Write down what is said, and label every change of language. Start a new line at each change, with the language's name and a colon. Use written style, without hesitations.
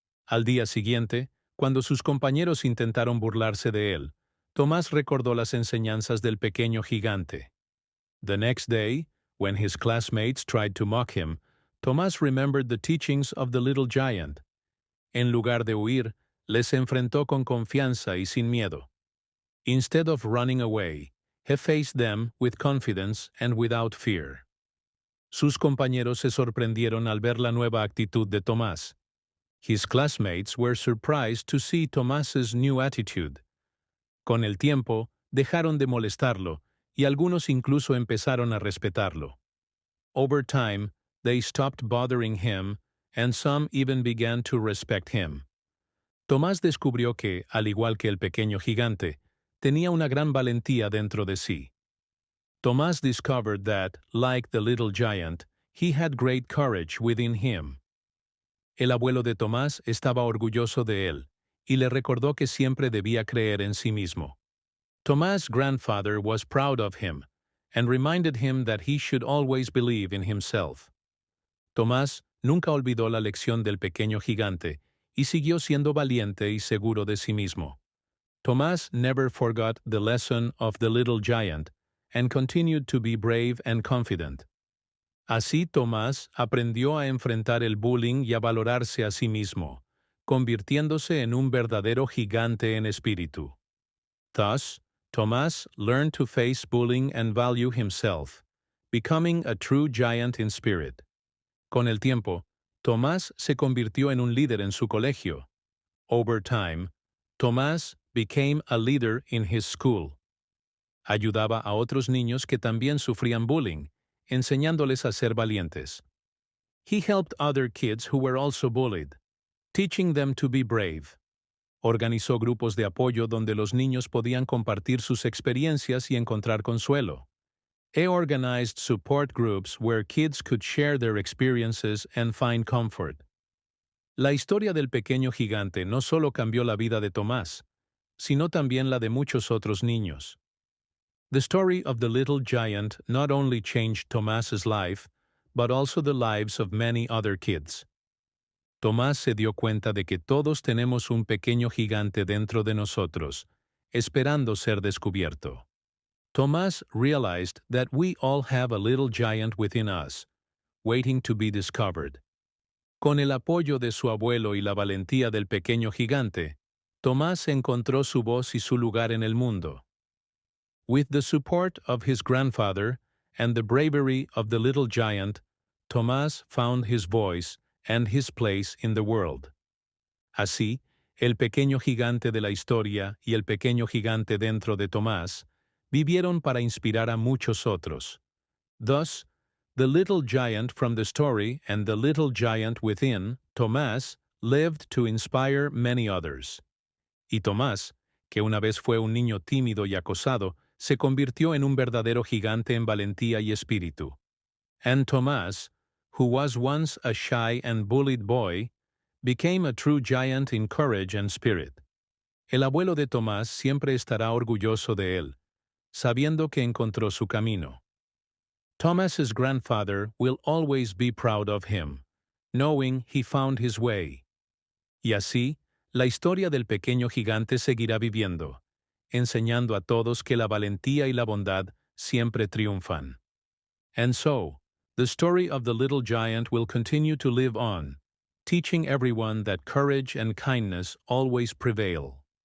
Spanish: Al día siguiente, cuando sus compañeros intentaron burlarse de él, Tomás recordó las enseñanzas del pequeño gigante.
English: The next day, when his classmates tried to mock him, Tomás remembered the teachings of the little giant.
Spanish: En lugar de huir, les enfrentó con confianza y sin miedo.
English: Instead of running away, he faced them with confidence and without fear.
Spanish: Sus compañeros se sorprendieron al ver la nueva actitud de Tomás.
English: His classmates were surprised to see Tomás's new attitude.
Spanish: Con el tiempo, dejaron de molestarlo, y algunos incluso empezaron a respetarlo.
English: Over time, they stopped bothering him, and some even began to respect him.
Spanish: Tomás descubrió que, al igual que el pequeño gigante, tenía una gran valentía dentro de sí.
English: Tomás discovered that, like the little giant, he had great courage within him.
Spanish: El abuelo de Tomás estaba orgulloso de él, y le recordó que siempre debía creer en sí mismo.
English: Tomás' grandfather was proud of him, and reminded him that he should always believe in himself.
Spanish: Tomás nunca olvidó la lección del pequeño gigante, y siguió siendo valiente y seguro de sí mismo.
English: Tomás never forgot the lesson of the little giant, and continued to be brave and confident.
Spanish: Así Tomás aprendió a enfrentar el bullying y a valorarse a sí mismo, convirtiéndose en un verdadero gigante en espíritu.
English: Thus, Tomás learned to face bullying and value himself, becoming a true giant in spirit.
Spanish: Con el tiempo, Tomás se convirtió en un líder en su colegio.
English: Over time, Tomás became a leader in his school.
Spanish: Ayudaba a otros niños que también sufrían bullying, enseñándoles a ser valientes.
English: He helped other kids who were also bullied, teaching them to be brave.
Spanish: Organizó grupos de apoyo donde los niños podían compartir sus experiencias y encontrar consuelo.
English: He organized support groups where kids could share their experiences and find comfort.
Spanish: La historia del pequeño gigante no solo cambió la vida de Tomás, sino también la de muchos otros niños.
English: The story of the little giant not only changed Tomás's life, but also the lives of many other kids.
Spanish: Tomás se dio cuenta de que todos tenemos un pequeño gigante dentro de nosotros, esperando ser descubierto.
English: Tomás realized that we all have a little giant within us, waiting to be discovered.
Spanish: Con el apoyo de su abuelo y la valentía del pequeño gigante, Tomás encontró su voz y su lugar en el mundo.
English: With the support of his grandfather and the bravery of the little giant, Tomás found his voice and his place in the world.
Spanish: Así, el pequeño gigante de la historia y el pequeño gigante dentro de Tomás vivieron para inspirar a muchos otros.
English: Thus, the little giant from the story and the little giant within, Tomás, lived to inspire many others.
Spanish: Y Tomás, que una vez fue un niño tímido y acosado, se convirtió en un verdadero gigante en valentía y espíritu.
English: And Tomás, who was once a shy and bullied boy, became a true giant in courage and spirit.
Spanish: El abuelo de Tomás siempre estará orgulloso de él, sabiendo que encontró su camino.
English: Thomas's grandfather will always be proud of him, knowing he found his way.
Spanish: Y así, la historia del pequeño gigante seguirá viviendo, enseñando a todos que la valentía y la bondad siempre triunfan.
English: And so, the story of the little giant will continue to live on, teaching everyone that courage and kindness always prevail.